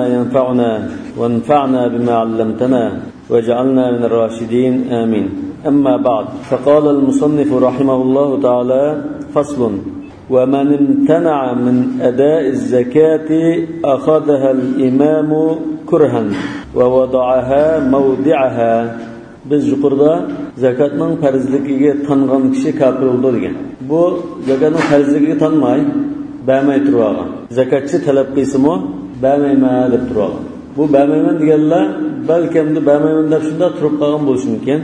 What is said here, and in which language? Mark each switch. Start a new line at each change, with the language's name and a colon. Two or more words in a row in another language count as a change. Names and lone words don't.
Arabic: ينفعنا وانفعنا بما علمتنا واجعلنا من الراشدين آمين أما بعد فقال المصنف رحمه الله تعالى فصل ومن امتنع من أداء الزكاة أخذها الإمام كرها ووضعها موضعها
Uzbek: biz yuqorida zakatning farzligiga tangan kishi kafir bo'ldi degan. Bu zakatning farzligiga tanmay, bermay turgan. Zakatchi talab qilsa-mo, bermayman deb turgan. Bu bermayman deganlar balkimda bermayman deb shunda turib qolgan bo'lishi mumkin.